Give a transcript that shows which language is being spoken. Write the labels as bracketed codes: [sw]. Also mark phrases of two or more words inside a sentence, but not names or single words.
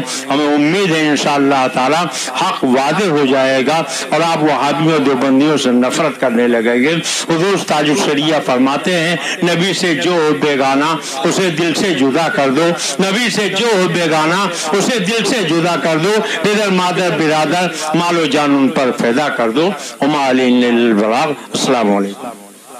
[ur] ہمیں امید ہے [ar] انشاءاللہ تعالی [ur] حق واضح ہو جائے گا اور آپ وہابیوں دیوبندیوں سے نفرت کرنے لگیں گے۔ حضور تاج الشریعہ فرماتے ہیں نبی سے جو ہو بیگانہ اسے دل سے جدا کر دو، نبی سے جو ہو بیگانہ اسے دل سے جدا کر دو، ادھر مادر برادر مال و جان ان پر فدا کر دو۔ [ar] وما علینا الا البلاغ۔ السلام علیکم۔